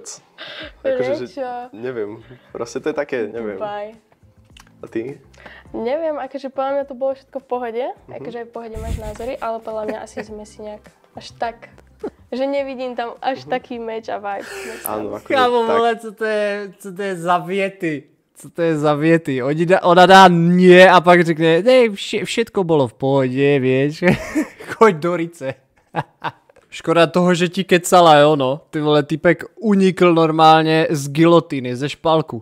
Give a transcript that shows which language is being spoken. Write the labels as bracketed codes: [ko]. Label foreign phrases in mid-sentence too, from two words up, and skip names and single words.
[sk] Akože, že neviem, proste to je také, neviem. Dubaj. A ty? Neviem, akože podľa mňa to bolo všetko v pohode, akože v pohode máš názory, ale podľa mňa asi sme si nejak až tak, že nevidím tam až taký meč a vibe. Áno, akože Kámo, tak. [cs] vole, co to je za věty? Co to je za věty? Ona dá nie a pak řekne, všetko bylo v pohodě, [sk] vieš, choď do rice. [cs] Škoda toho, že ti kecala, jo no. Ty vole, typek unikl normálně z gilotiny, ze špalku.